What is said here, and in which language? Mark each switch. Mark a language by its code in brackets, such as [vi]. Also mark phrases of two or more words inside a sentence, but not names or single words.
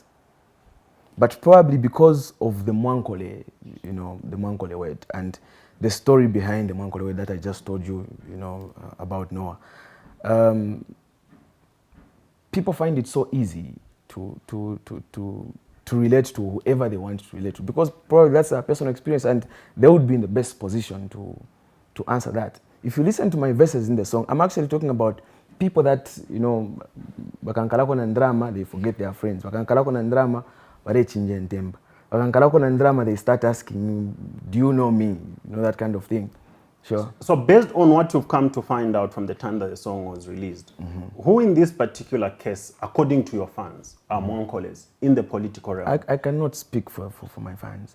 [en] But probably because of the Mwankole, the Mwankole word and the story behind the Mwankole word that I just told you, about Noah, people find it so easy to relate to whoever they want to relate to, because probably that's their personal experience and they would be in the best position to answer that. If you listen to my verses in the song, I'm actually talking about people that, [bem] bakankalako na drama, [en] they forget their friends. [bem] Bakankalako na drama, barechinje ntemba. Bakankalako na drama, [en] they start asking, do you know me? That kind of thing. Sure. So based on what you've come to find out from the time that the song was released, who in this particular case, according to your fans, are Mwankoles in the political realm? I cannot speak for my fans.